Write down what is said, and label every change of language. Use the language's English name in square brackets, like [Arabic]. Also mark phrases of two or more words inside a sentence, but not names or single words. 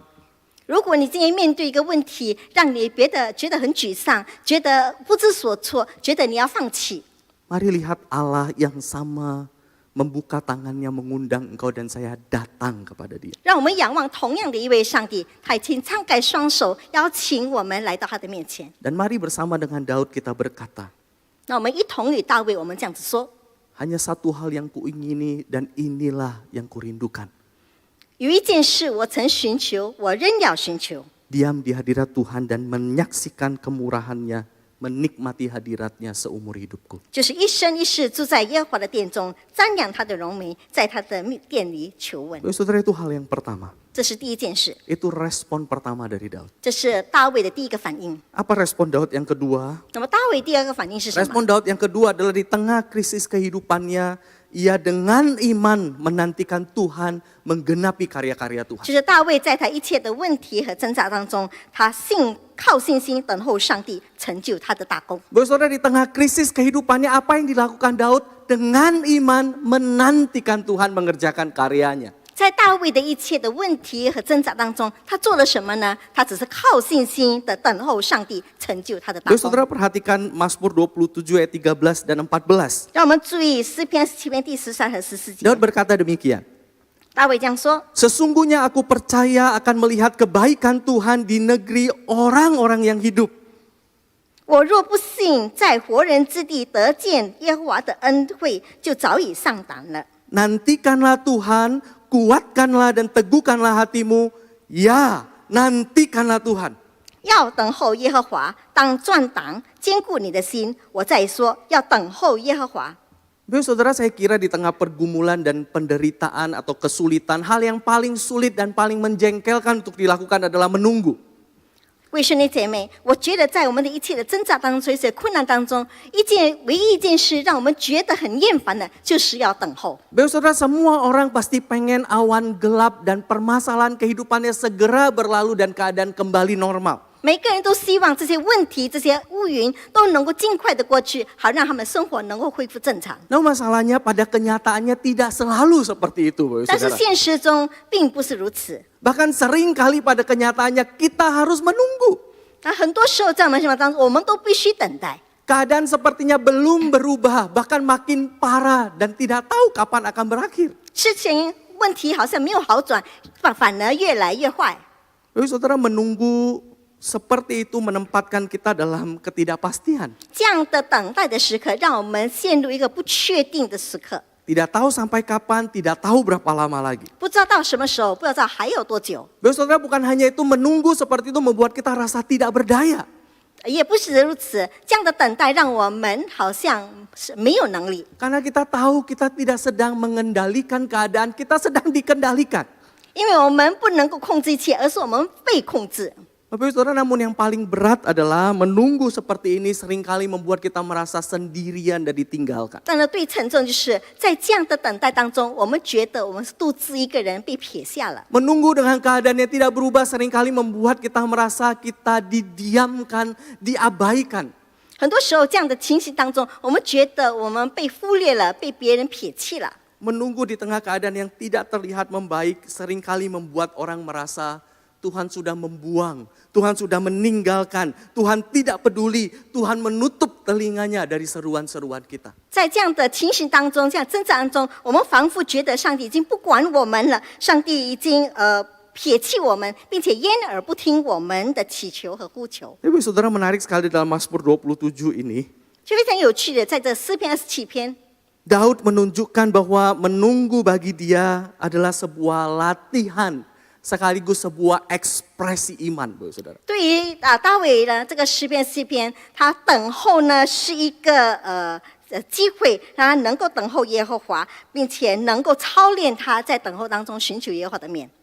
[Chinese] 如果你今天面对一个问题，让你觉得很沮丧，觉得不知所措，觉得你要放弃， [Indonesian] mari lihat Allah yang sama membuka tangannya mengundang engkau dan saya datang kepada Dia. [Chinese] 让我们仰望同样的一位上帝，他已经敞开双手，邀请我们来到他的面前。 [Indonesian] Dan mari bersama dengan Daud kita berkata, [Chinese] 那我们一同与大卫，我们这样子说： [Indonesian] hanya satu hal yang kuingini dan inilah yang kurindukan. [Chinese] 有一件事我曾寻求，我仍要寻求， [Indonesian] Diam di hadirat Tuhan dan menyaksikan kemurahan-Nya, menikmati hadirat-Nya seumur hidupku. [Chinese] 就是一生一世住在耶和华的殿中，瞻仰他的荣美，在他的殿里求问。 [Indonesian] Bapak Saudara, itu hal yang pertama. [Chinese] 这是第一件事， [Indonesian] Itu respon pertama dari Daud. [Chinese] 这是大卫的第一个反应。 [Indonesian] Apa respon Daud yang kedua? [Chinese] 那么大卫第二个反应是什么？ [Indonesian] Respon Daud yang kedua adalah di tengah krisis kehidupannya, ia dengan iman menantikan Tuhan menggenapi karya-karya Tuhan. [Chinese] 就是大卫在他一切的问题和挣扎当中，他靠信心等候上帝成就他的大功。 [Indonesian] Bapak Saudara, di tengah krisis kehidupannya, apa yang dilakukan Daud? Dengan iman menantikan Tuhan mengerjakan karyanya. [Chinese] 在大卫的一切的问题和挣扎当中，他做了什么呢？他只是靠信心的等候上帝成就他的大 [Indonesian] Bapak [Chinese] 功。 [Indonesian] Saudara, perhatikan Mazmur 27 ayat 13 dan 14. [Chinese] 让我们注意诗篇17篇第13和14节， [Indonesian] Daud berkata demikian. [Chinese] 大卫这样说： [Indonesian] Sesungguhnya aku percaya akan melihat kebaikan Tuhan di negeri orang-orang yang hidup. [Chinese] 我若不信，在活人之地得见耶和华的恩惠，就早已上当了。 [Indonesian] Nantikanlah Tuhan, kuatkanlah dan teguhkanlah hatimu. Ya, nantikanlah Tuhan. [Chinese] 要等候耶和华，当壮胆，坚固你的心。我再说，要等候耶和华。 [Indonesian] Bapak Saudara, saya kira di tengah pergumulan dan penderitaan atau kesulitan, hal yang paling sulit dan paling menjengkelkan untuk dilakukan adalah menunggu. [Chinese] 各位兄弟姐妹，我觉得在我们的一切的挣扎当中、一些困难当中，唯一一件事让我们觉得很厌烦的，就是要等候。 [Indonesian] Bapak Saudara, semua orang pasti pengen awan gelap dan permasalahan kehidupannya segera berlalu dan keadaan kembali normal. [Chinese] 每个人都希望这些问题、这些乌云都能够尽快的过去，好让他们生活能够恢复正常。 [Indonesian] Nah, masalahnya pada kenyataannya tidak selalu seperti itu, Bapak [Chinese] 但是 [Indonesian] Saudara. [Chinese] 现实中并不是如此。 [Indonesian] Bahkan sering kali pada kenyataannya kita harus menunggu. [Chinese] 那很多时候在我们生活当中，我们都必须等待。 [Indonesian] Keadaan sepertinya belum berubah, bahkan makin parah dan tidak tahu kapan akan berakhir. [Chinese] 事情问题好像没有好转，反而越来越坏。 [Indonesian] Bapak Saudara, menunggu seperti itu menempatkan kita dalam ketidakpastian. [Chinese] 这样的等待的时刻，让我们陷入一个不确定的时刻， [Indonesian] Tidak tahu sampai kapan, tidak tahu berapa lama lagi. [Chinese] 不知道到什么时候，不知道还有多久。 [Indonesian] Bapak Saudara, bukan hanya itu, menunggu seperti itu membuat kita rasa tidak berdaya. [Chinese] 也不是如此，这样的等待让我们好像是没有能力， [Indonesian] Karena kita tahu kita tidak sedang mengendalikan keadaan, kita sedang dikendalikan. [Chinese] 因为我们不能够控制一切，而是我们被控制。 [Indonesian] Bapak Saudara, namun yang paling berat adalah menunggu seperti ini seringkali membuat kita merasa sendirian dan ditinggalkan. [Chinese] 但是最沉重就是在这样的等待当中，我们觉得我们是独自一个人被撇下了。 [Indonesian] Menunggu dengan keadaan yang tidak berubah seringkali membuat kita merasa kita didiamkan, diabaikan. [Chinese] 很多时候，这样的情形当中，我们觉得我们被忽略了，被别人撇弃了。 [Indonesian] Menunggu di tengah keadaan yang tidak terlihat membaik seringkali membuat orang merasa Tuhan sudah membuang, Tuhan sudah meninggalkan, Tuhan tidak peduli, Tuhan menutup telinganya dari seruan-seruan kita. [Chinese] 在这样的情形当中，这样挣扎当中，我们仿佛觉得上帝已经不管我们了，上帝已经撇弃我们，并且掩耳不听我们的祈求和呼求。 [Indonesian] Tapi saudara, menarik sekali dalam Mazmur 27 ini, [Chinese] 就非常有趣的，在这诗篇27篇， [Indonesian] Daud menunjukkan bahwa menunggu bagi dia adalah sebuah latihan sekaligus sebuah ekspresi iman, Bapak Saudara. [Chinese] 对于大卫呢这个诗篇他等候呢是一个机会，让他能够等候耶和华，并且能够操练他在等候当中寻求耶和华的面。